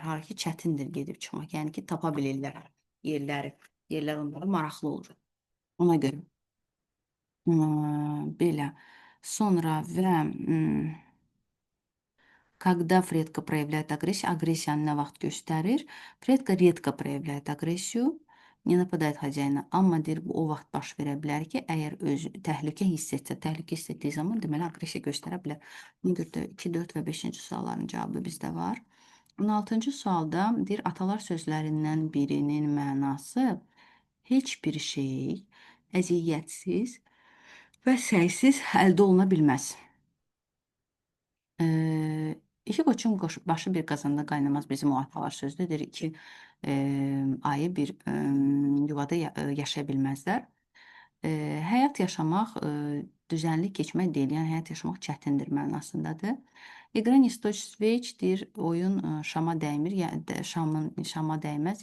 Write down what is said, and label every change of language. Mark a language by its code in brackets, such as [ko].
[az] Hara ki, çətindir gedib çıxmaq. Yəni ki, tapa bilirlər yerləri. Yerlər onlara maraqlı olur. Ona görə. Belə. Sonra və [ru] когда Фредка проявляет агрессию, [az] агрессиyanı nə vaxt göstərir? [ru] Фредка редко проявляет агрессию, не нападает хозяина. [az] Amma deyir, bu o vaxt baş verə bilər ki, əgər öz təhlükə hiss etsə, təhlükə hiss etdiyi zaman deməli aqressiya göstərə bilər. Buna görə də 2, 4 və 5-ci sualların cavabı bizdə var. 16-cı sualda deyir, atalar sözlərindən birinin mənası heç bir şey əziyyətsiz və səssiz əldə oluna bilməz. İki qoçun başı bir qazanda qaynamaz bizim o atalar sözüdür. Deyir ki, ayı bir yuvada yaşaya bilməzlər. Həyat yaşamaq düzənlik keçmək deyil, yəni həyat yaşamaq çətindir mənasındadır. İqra [ru] не стоит свеч [az] deyir, oyun şama dəymir, yəni şama dəyməz.